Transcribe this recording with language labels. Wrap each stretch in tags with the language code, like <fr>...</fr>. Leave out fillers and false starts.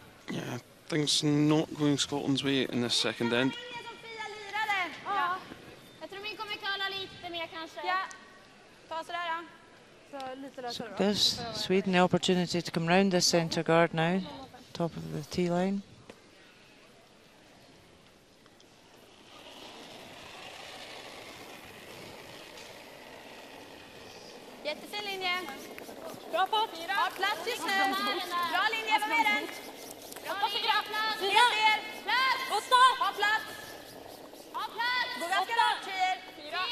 <en>Yeah, things not going Scotland's way in this second end.</en> <sv>Ja. Jag tror min kommer curla lite mer kanske. Ja. Ta sådär ja. Så lite lösare då.</sv> <en>gives Sweden the opportunity to come round this centre guard now, top of the tee line.</en> <sv>Jättefin linje. Bra pott. Har plats just nu. Bra linje, var med den. Bra linje. Helt ner. Plats. 8. Ha plats. Ha plats. Gå ganska rakt, tjejer. 4.</sv>